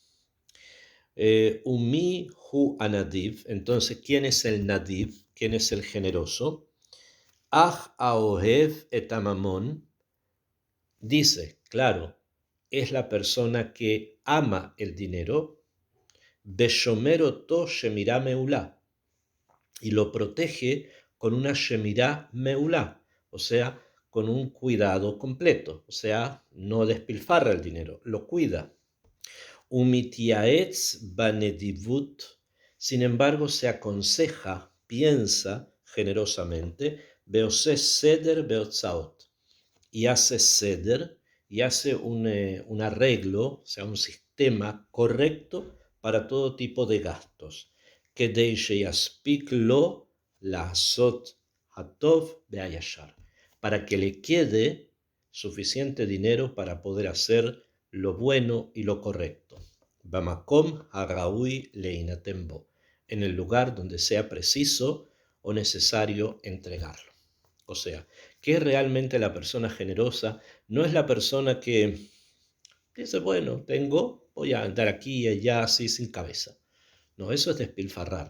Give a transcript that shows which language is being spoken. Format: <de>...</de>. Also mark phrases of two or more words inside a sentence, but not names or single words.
<he>ומי הוא הנדיב,</he> <es>entonces, ¿quién es el nadiv? ¿Quién es el generoso?</es> <he>אך אוהב את הממון,</he> <es>dice, claro, es la persona que ama el dinero,</es> <he>בשומרו שמירה מעולה,</he> <es>y lo protege con una</es> <he>שמירה מעולה,</he> <es>o sea, con un cuidado completo, o sea, no despilfarra el dinero, lo cuida.</es> <he>ומתייעץ בנדיבות,</he> <es>sin embargo, se aconseja, piensa generosamente,</es> <he>ועושה סדר בהוצאות,</he> <es>y hace seder, y hace un arreglo, o sea, un sistema correcto para todo tipo de gastos.</es> <he>כדי שיספיק לו לעשות הטוב והישר,</he> <es>para que le quede suficiente dinero para poder hacer lo bueno y lo correcto.</es> <he>במקום הראוי ליתנם בו,</he> <es>en el lugar donde sea preciso o necesario entregarlo. O sea, que realmente la persona generosa no es la persona que dice, bueno, voy a andar aquí y allá así sin cabeza. No, eso es despilfarrar.</es>